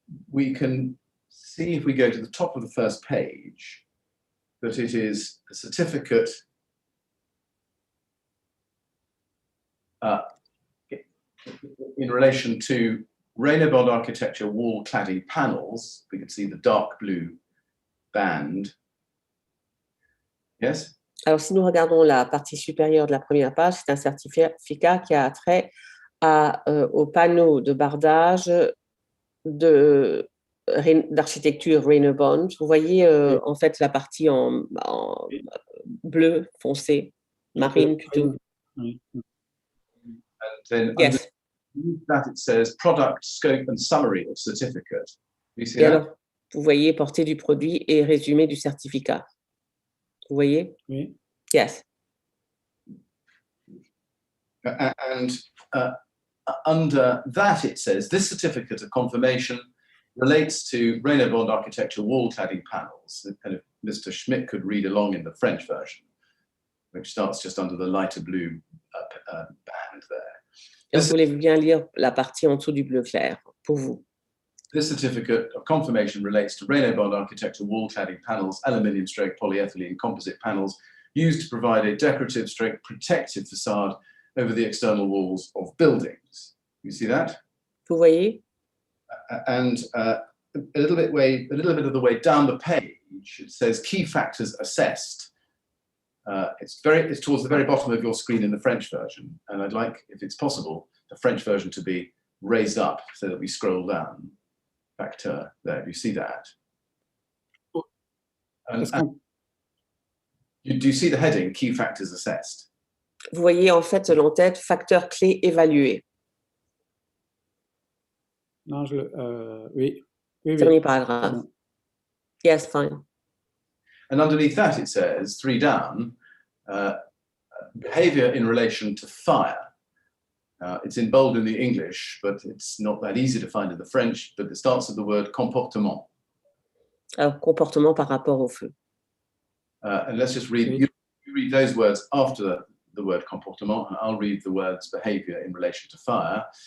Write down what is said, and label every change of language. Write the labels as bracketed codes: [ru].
[en] We can see if we go to the top of the first page that it is a certificate in relation to Rainer Bond architecture wall cladding panels. We can see the dark blue band. Yes? [fr] Alors, si nous regardons la partie supérieure de la première page, c'est un certificat qui a trait aux panneaux de bardage d'architecture Rainer Bond. Vous voyez en fait la partie en bleu foncé, marine plutôt. Oui. [en] And then Yes. underneath that it says product, scope and summary of certificate. You see [fr] Et [en] that? [fr] alors, vous voyez portée du produit et résumé du certificat. Vous voyez? Oui. [en] Yes. And under that it says this certificate of confirmation relates to Rainer Bond architecture wall cladding panels. And if Mr. Schmidt could read along in the French version, which starts just under the lighter blue band there. [fr] Est-ce que vous voulez bien lire la partie en dessous du bleu clair pour vous? [en] This certificate of confirmation relates to Rainer Bond architecture wall cladding panels, aluminium stroke polyethylene composite panels used to provide a decorative stroke protective facade over the external walls of buildings. You see that? [fr] Vous voyez? [en] And a little bit of the way down the page, it says key factors assessed. It's towards the very bottom of your screen in the French version, and I'd like, if it's possible, the French version to be raised up so that we scroll down back to there. Do you see that? Do you see the heading, key factors assessed? [fr] Vous voyez en fait l'entête facteurs clés évalués. Non, oui. Oui, Dernier oui. paragraphe. Bon. [en] Yes, fine. And underneath that it says, 3 down, behavior in relation to fire. It's in bold in the English, but it's not that easy to find in the French, but it starts with the word comportement. [fr] Alors, comportement par rapport au feu. [en] And let's just read, [fr] Oui. [en] you read those words after the word comportement, and I'll read the words behavior in relation to fire.